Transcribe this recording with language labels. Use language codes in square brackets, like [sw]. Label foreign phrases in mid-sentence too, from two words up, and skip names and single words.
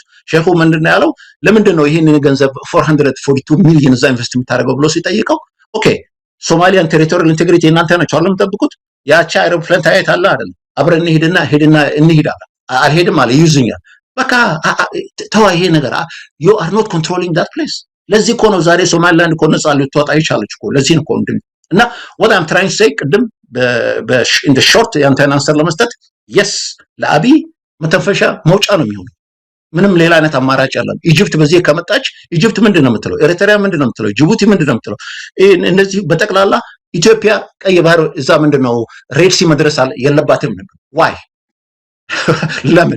[am] ሼኹ ምንድነው ያለው? ለምንድን ነው ይሄንን ገንዘብ 442 ሚሊዮን እዛ ኢንቨስት የምታደርገው ብሎ ሲጠይቀው፣ [en] okay Somalian territorial integrity [am] እናንተ ናችሁ አለ የምጠብቁት። ያቺ አይሮፕላን ታየት አለ አይደል? አብረን እንሂድ አለ። አልሄድም አለ፣ ይይዙኛል። በቃ ተዋ ይሄ ነገር [en] you are not controlling that place። [am] ለዚህ እኮ ነው ዛሬ ሶማሊላንድ እኮ ነፃ ልትወጣ ይቻለች እኮ። ለዚህ ነው እኮ እና [en] what I'm trying to say [am] ቅድም [en] in the short [am] ያንተን አንሰር ለመስጠት yes ለአብይ መተንፈሻ መውጫ ነው የሚሆነው። ምንም ሌላ አይነት አማራጭ የለም። ኢጂፕት በዚህ ከመጣች ኢጂፕት ምንድነው የምትለው? ኤርትራ ምንድነው የምትለው? ጅቡቲ ምንድነው የምትለው? እነዚህ በጠቅላላ ኢትዮጵያ ቀይ ባህር እዛ ምንድነው ሬድ ሲ መድረስ የለባትም ነበር። ዋይ ለምን?